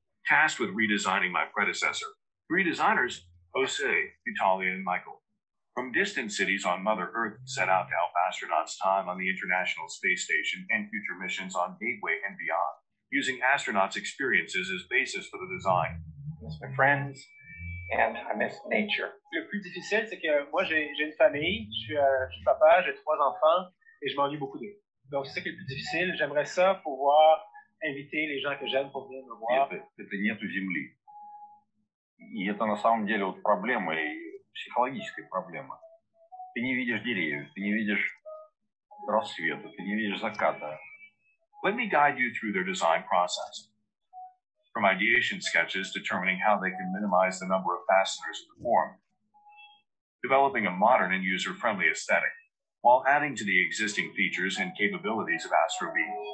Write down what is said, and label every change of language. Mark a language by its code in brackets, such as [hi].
[en] Tasked with redesigning my predecessor. Three designers, Jose, Vitalia, and Michael. From distant cities on Mother Earth set out to help astronauts time on the International Space Station and future missions on Gateway and beyond, using astronauts' experiences as basis for the design. I miss my friends, and I miss nature. [fr] Le plus difficile, c'est que moi, j'ai une famille, je suis papa, j'ai 3 enfants, et je m'ennuie beaucoup d'eux. Donc, c'est ça qui est le plus difficile. J'aimerais ça pouvoir inviter les gens que j'aime pour venir me voir. [ru] Это нету земли. И это на самом деле вот проблема, и психологическая проблема. Ты не видишь деревьев, ты не видишь рассвета, ты не видишь заката. [en] Let me guide you through their design process. From ideation sketches determining how they can minimize the number of fasteners in the form, developing a modern and user-friendly aesthetic, while adding to the existing features and capabilities of Astrobe.